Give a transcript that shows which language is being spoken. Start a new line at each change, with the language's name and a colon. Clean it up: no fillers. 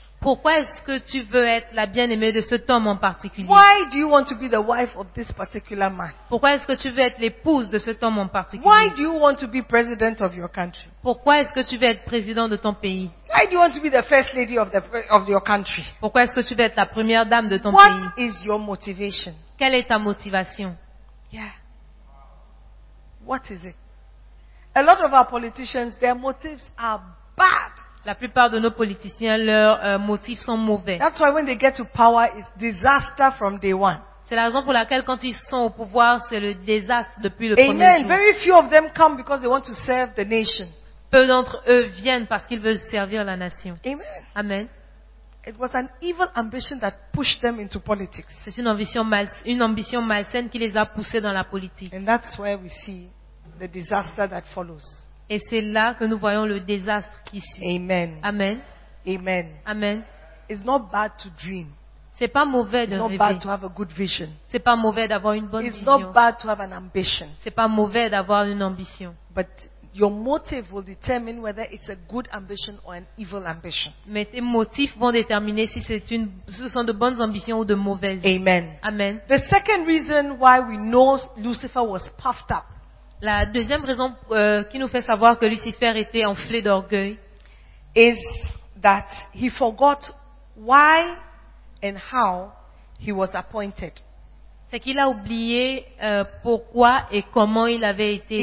French: Pourquoi est-ce que tu veux être la bien-aimée de cet homme en particulier?
English: Why do you want to be the wife of this particular man?
French: Pourquoi est-ce que tu veux être l'épouse de cet homme en particulier?
English: Why do you want to be president of your country?
French: Pourquoi est-ce que tu veux être président de ton pays?
English: Why do you want to be the first lady of your country?
French: Pourquoi est-ce que tu veux être la première dame de ton
English: What
French: pays?
English: Is your motivation?
French: Quelle est ta motivation?
English: Yeah. What is it? A lot of our politicians, their motives are bad.
French: La plupart de nos politiciens, leurs motifs sont mauvais.
English: That's why when they get to power, it's disaster from day one.
French: C'est la raison pour laquelle quand ils sont au pouvoir, c'est le désastre depuis le
English: Amen.
French: Premier jour.
English: Amen. Very few of them come because they want to serve the nation.
French: Peu d'entre eux viennent parce qu'ils veulent servir la nation.
English: Amen. Amen. It was an evil ambition that pushed them into politics.
French: C'est une ambition malsaine qui les a poussés dans la politique.
English: And that's where we see the disaster that follows.
French: Et c'est là que nous voyons le désastre qui suit.
English: Amen. Amen. Amen. Amen. It's not bad to dream.
French: C'est pas mauvais de
English: It's
French: rêver.
English: It's not bad to have a good vision.
French: C'est pas mauvais d'avoir une bonne
English: It's
French: vision.
English: It's not bad to have an ambition.
French: C'est pas mauvais d'avoir une ambition.
English: But your motive will determine whether it's a good ambition or an evil ambition.
French: Mais tes motifs vont déterminer si c'est une, ce sont de bonnes ambitions ou de mauvaises.
English: Amen. Amen. The second reason why we know Lucifer was puffed up.
French: La deuxième raison qui nous fait savoir que Lucifer était enflé d'orgueil
English: is that he forgot why and how he was appointed.
French: C'est qu'il a oublié pourquoi et comment il avait été